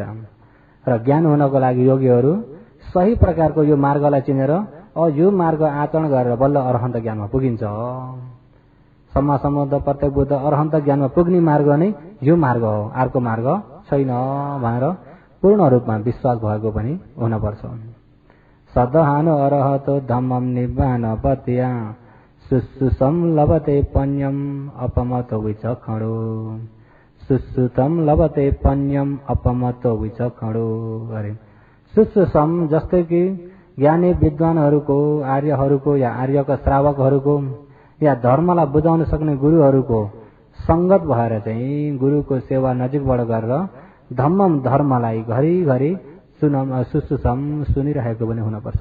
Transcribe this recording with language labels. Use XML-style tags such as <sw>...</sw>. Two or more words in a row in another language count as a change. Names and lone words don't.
<ne>र ज्ञान हुनको लागि योगीहरू सही प्रकारको यो मार्गलाई चिनेर यो मार्ग आचरण गरेर बल्ल अरहन्त ज्ञानमा पुगिन्छ। सम्मा सम्बुद्ध प्रत्येक बुद्ध अरहन्त ज्ञानमा पुग्ने मार्ग नै यो मार्ग हो, अर्को मार्ग छैन भनेर पूर्ण रूपमा विश्वास भएको पनि हुनपर्छ।</ne> <pi>सदहानो अरहतो धम्मम निब्बान पतिया, सुसुसम लभते पञ्यम अपमतो विचक्षणो, सुसुतम लभते पञ्यम अपमतो विचक्षणो।</pi> <ne>अरे सुसुसम जस्तै कि ज्ञानी विद्वानहरूको, आर्यहरूको या आर्यका श्रावकहरूको या धर्मलाई बुझाउन सक्ने गुरुहरूको संगत भएर चाहिँ गुरुको सेवा नजिकबाट गरेर धम्मम धर्मलाई घरिघरि सुसुसम सुनिरहेको पनि हुनपर्छ।</ne>